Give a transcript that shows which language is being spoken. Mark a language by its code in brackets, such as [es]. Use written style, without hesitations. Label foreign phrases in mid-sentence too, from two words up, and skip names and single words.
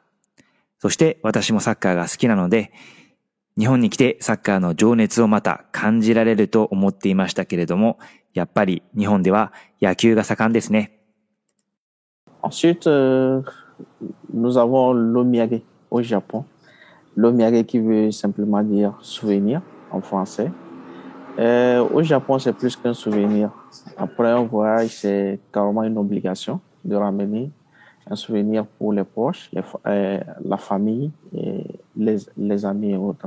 [ja] そして私もサッカーが好きなので、日本に来てサッカーの情熱をまた感じられると思っていましたけれども、やっぱり日本では野球が盛んですね。 [fr] Ensuite, nous avons l'omiyage au Japon. L'omiyage qui veut simplement dire souvenir en français. Au Japon, c'est plus qu'un souvenir. Après un voyage, c'est carrément une obligation de ramener un souvenir pour les proches, la famille, et les amis et autres.